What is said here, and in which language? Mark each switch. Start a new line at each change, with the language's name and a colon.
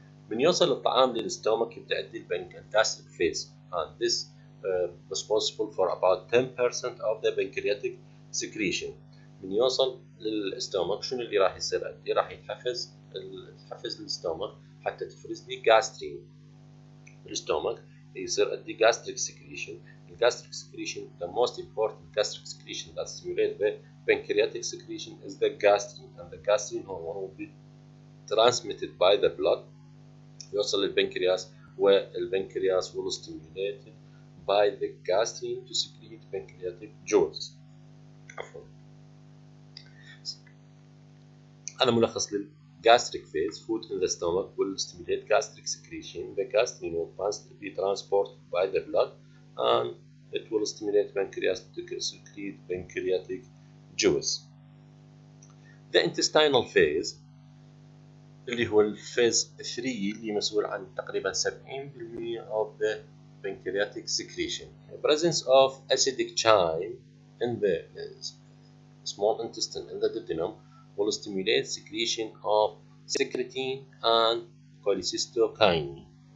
Arabic: من يوصل الطعام للستومك يبدأ عندي البنكرياتيك
English: phase and this responsible for about 10% of the pancreatic secretion.
Arabic: من يوصل للستومك شنو اللي راح يصير عندي؟ راح يتحفز الستومك حتى تفرز لي جاسترين. الستومك يصير عندي
English: gastric secretion. The gastric secretion, the most important gastric secretion that stimulates the pancreatic secretion is the gastrin, and the gastrin hormone will be transmitted by the blood
Arabic: يوصل للبنكرياس، والبنكرياس
English: will stimulate by the gastrin to secrete pancreatic juice.
Arabic: عفوا. هذا ملخص gastric phase.
English: Food in the stomach will stimulate gastric secretion. The gastrin will be transported by the blood and it will stimulate pancreas to secrete pancreatic juice. The intestinal phase
Arabic: اللي هو الفيز 3 اللي مسؤول عن تقريبا 70%
English: of the pancreatic secretion. The presence of acidic chyme in the small intestine in the duodenum will stimulate secretion of secretin and cholecystokinin.